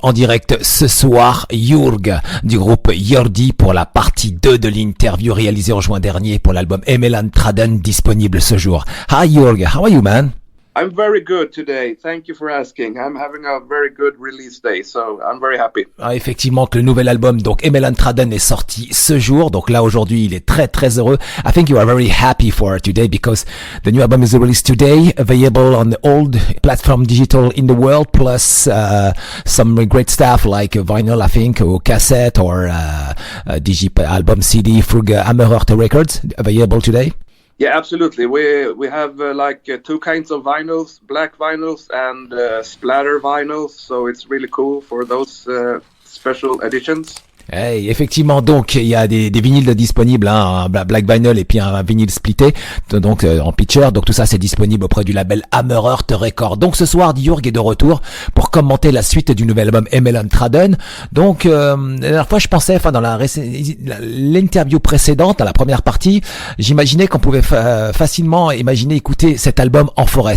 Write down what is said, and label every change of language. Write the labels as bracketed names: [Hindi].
[French] En direct ce soir, Jurg du groupe Jordi pour la partie 2 de l'interview réalisée en juin dernier pour l'album Emellan Träden disponible ce jour. [English] Hi Jurg, how are you man? I'm very good today. Thank you for asking. I'm having a very good release day, so I'm very happy. [French] Ah, effectivement, que le nouvel album, donc Emellan Träden, est sorti ce jour. Donc là, aujourd'hui, il est très, très heureux. [English] I think you are very happy for today because the new album is released today, available on all platform digital in the world, plus some great stuff like vinyl, I think, or cassette, or album CD through Hammerheart Records, available today. Yeah, absolutely. We have two kinds of vinyls, black vinyls and splatter vinyls. So it's really cool for those special editions. [French] Hey, effectivement, donc il y a des vinyles disponibles, hein, un black vinyl et puis un vinyle splitté, donc en pitcher. Donc tout ça c'est disponible auprès du label Hammerheart Records. Donc ce soir, Jurg est de retour pour commenter la suite du nouvel album Emellan Träden. Donc la dernière fois, je pensais, dans l'interview précédente, dans la première partie, j'imaginais qu'on pouvait facilement imaginer écouter cet album en forêt.